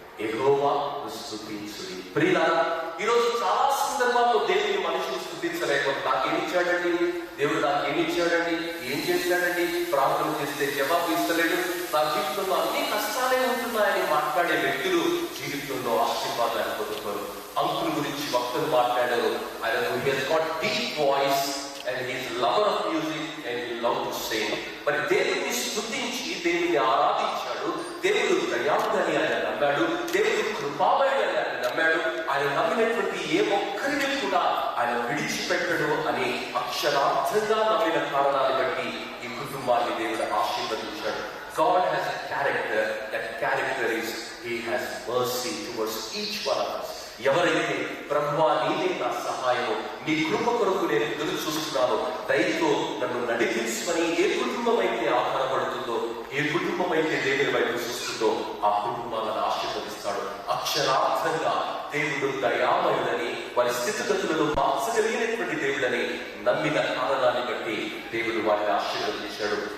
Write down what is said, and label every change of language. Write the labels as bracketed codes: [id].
[te] యెహోవా స్తుతించుడి. ప్రియులారా, ఈరోజు చాలా సందర్భాల్లో దేవుని మనుషులు స్థుతించలేకపోతే నాకేమిచ్చాడండి, దేవుడు నాకేమిచ్చాడండి, ఏం చేశాడండి, ప్రార్థన చేస్తే జవాబు ఇస్తలేడు, నా జీవితంలో అన్ని కష్టాలే ఉంటున్నాయని మాట్లాడే వ్యక్తులు జీవితంలో ఆశీర్వాదాన్ని పొందుతారు. అంకుల్ గురించి భక్తులు మాట్లాడారు, ఆయన deep voice [en] and he is lover of music and he loves to sing. [te] మరి దేవుడిని స్తుతించి దేవుడిని ఆరాధించాడు. దేవుడు దయాళుడని ఆయన నమ్మాడు, దేవుడు కృపామయుడు అని ఆయన నమ్మాడు. ఆయన నమ్మినటువంటి ఏ ఒక్కరిని కూడా ఆయన విడిచిపెట్టడు అని అక్షరార్థంగా నమ్మిన కారణాన్ని బట్టి ఈ కుటుంబాన్ని దేవుడు ఆశీర్వదించాడు. [en] God has a character. That character is he has mercy towards each one of us. [te] ఎవరైతే ప్రభువా నీవే నా సహాయము, నీ కృప కొరకు నేను ఎదురు చూస్తున్నాను, దయతో నన్ను నడిపించమని ఏ కుటుంబం అయితే ఆధారపడుతుందో, ఏ కుటుంబం అయితే దేవుని వైపు చూస్తుందో ఆ కుటుంబాలను ఆశీర్వదిస్తాడు. అక్షరార్థంగా దేవుడు దయామయుడని, వారి స్థితిగతులను మార్చగలిగినటువంటి దేవుడని నమ్మిన కారణాన్ని బట్టి దేవుడు వారిని ఆశీర్వదించాడు.